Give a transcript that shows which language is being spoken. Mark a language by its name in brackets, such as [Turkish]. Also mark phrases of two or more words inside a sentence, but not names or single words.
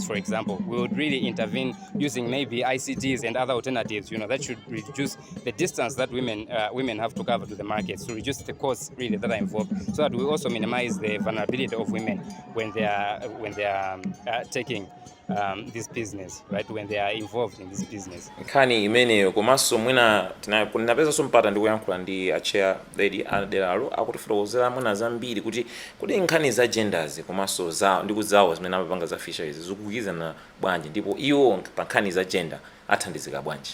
[English] For example, we would really intervene using maybe ICTs and other alternatives, that should reduce the distance that women have to cover to the markets, to reduce the costs really that are involved, so that we also minimize the vulnerability of women when they are taking this business, right, when they are involved in this business. [Nyanja] Nkhani imeneyo komanso mwina tinapeza sompata ndikuyankhula ndi achair lady adelaro akutifotokozera mwina zambiri kuti nkhani za genders komanso ndikuzawo zimene amapanga za fisheries zikugwirizana bwanji, ndipo iwo pa nkhani za gender athandizika bwanji.